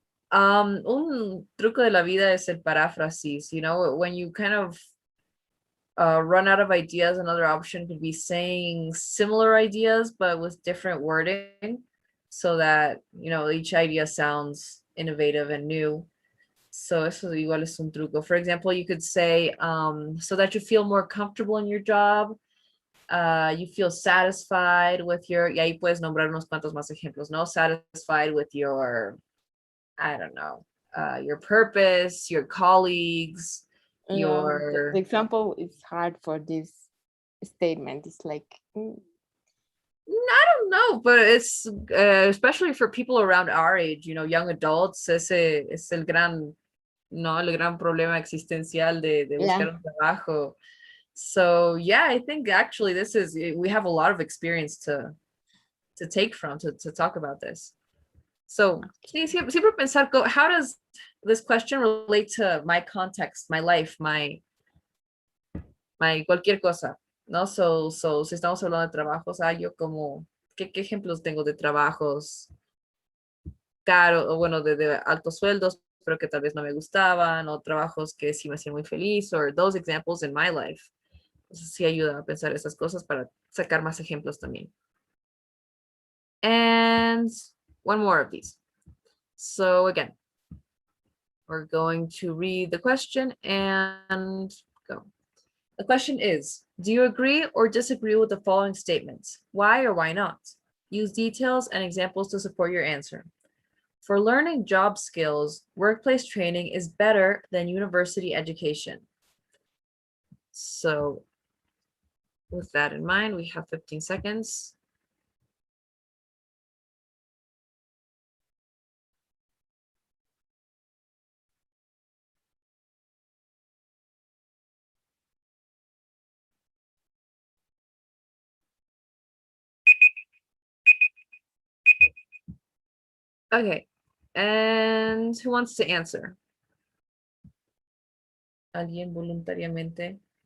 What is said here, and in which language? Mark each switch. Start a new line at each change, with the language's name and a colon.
Spanish: Un truco de la vida es el paráfrasis,
English: you know, when you kind of run out of ideas, another option could be saying similar ideas, but with different wording so that, you know, each idea sounds innovative and new.
Spanish: So eso igual es un truco.
English: For example, you could say, so that you feel more comfortable in your job, you feel satisfied with your,
Spanish: y ahí puedes nombrar unos cuantos más ejemplos, ¿no?
English: Satisfied with your, I don't know, your purpose, your colleagues, Yeah, the your, example is hard for this statement. It's like, I don't know, but it's especially for people around our age, you know, young adults,
Spanish: ese es el gran, no, el gran problema existencial de buscar
English: yeah.
Spanish: un trabajo.
English: So yeah, I think actually this is, we have a lot of experience to take from to talk about this. So
Spanish: sí, siempre pensar,
English: how does this question relate to my context, my life, my
Spanish: cualquier cosa, ¿no? So si estamos hablando de trabajos, yo como, ¿qué ejemplos tengo de trabajos caros, o bueno, de altos sueldos, pero que tal vez no me gustaban, o trabajos que sí me hacían muy feliz,
English: or those examples in my life?
Spanish: Entonces sí ayuda a pensar esas cosas para sacar más ejemplos también.
English: And one more of these. So again, we're going to read the question and go. The question is, do you agree or disagree with the following statements? Why or why not? Use details and examples to support your answer. For learning job skills, workplace training is better than university education. So with that in mind, we have 15 seconds. Okay, and who wants to answer?
Spanish: ¿Alguien voluntariamente?